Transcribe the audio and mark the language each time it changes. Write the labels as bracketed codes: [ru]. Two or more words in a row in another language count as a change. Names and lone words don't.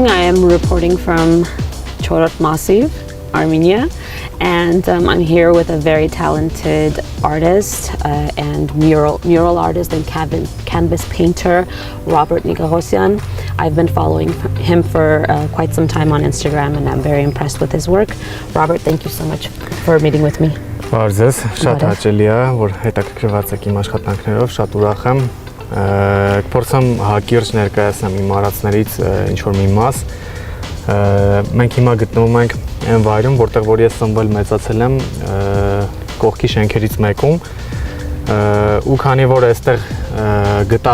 [en] I am reporting from Chorot Massiv, Armenia, and I'm here with a very talented artist and mural artist and canvas painter, Robert Nikahosyan. I've been following him for quite some time on Instagram, and I'm very impressed with his work. Robert, thank you so much for meeting with me. [hy] Բարձես, շատ հաճելի է, որ հետաքրքրված եք իմ աշխատանքներով, շատ ուրախ եմ։ Կփորձեմ հակիրճ ներկայացնեմ իմ արածներից ինչ-որ մի մաս։ Մենք հիմա գտնվում ենք այն վայրում, որտեղ որ ես ծնվել մեծացել եմ, կողքի շենքերից մեկում, ու քանի որ այստեղ գտա